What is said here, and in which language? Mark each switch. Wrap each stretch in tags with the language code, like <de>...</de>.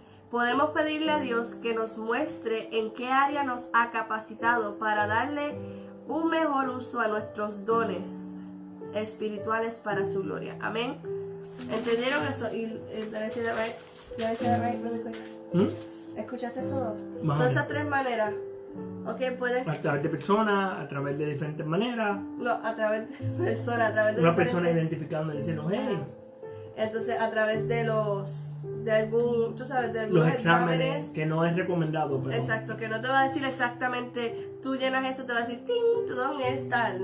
<es>Podemos pedirle a Dios que nos muestre en qué área nos ha capacitado para darle un mejor uso a nuestros dones espirituales para su gloria. Amén. ¿Entendieron eso?</es> <en>Y did I say that right really quick?</en> <es>¿Escuchaste todo? Son esas tres maneras. Ok, puedes. A través de personas, a través de diferentes maneras. No, a través de personas, a través de una diferentes... persona identificando y diciendo, hey. Entonces, a través de los los exámenes que no es recomendado, pero... Exacto, que no te va a decir exactamente, tú llenas eso, te va a decir, ¡ting! Tu don es tal.</es>